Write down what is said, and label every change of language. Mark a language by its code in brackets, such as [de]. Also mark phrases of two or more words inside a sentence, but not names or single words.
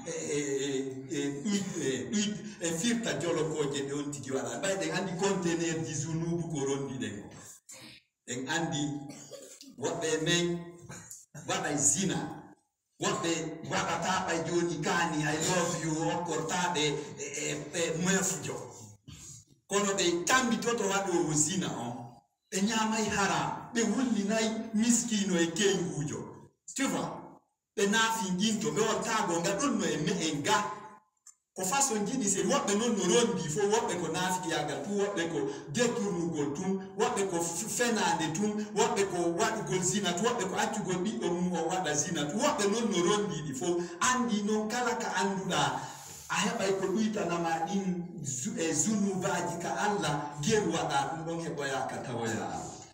[ff] firta jolokoje ɗe on tigi waɗa ɓay ɗen andi contenaire ji zunubu ko rondi ɗen ko ɗen andi woɓɓe men waɗay zina woɓɓe waɗata ɓay joni kani [en] I love [ff] you hokkortaɓe mefjo kono ɓe tambitoto waɗowo zina on ɓe ñamay haram ɓe wullinayi miskino e kengujo [fr] tu vois [ff] ɓe naafi ƴinto ɓe wattago nga ɗon no e me'en ga ko façon jiɗi se woɓɓe noon no rondi fo woɓɓe ko naafiyagal tum woɓɓe ko détournugol tum woɓɓe ko fenade tum woɓɓe ko waɗugol zinat woɓɓe ko accugol ɓiɗɗo mum o waɗa zinat woɓɓe noon no rondiɗi fo andi noon kala ka anduɗa a heɓay ko ɗuytanama ɗin e zunubaji ka Allah geru waɗa ɗum ɗon heɓoyaka tawoya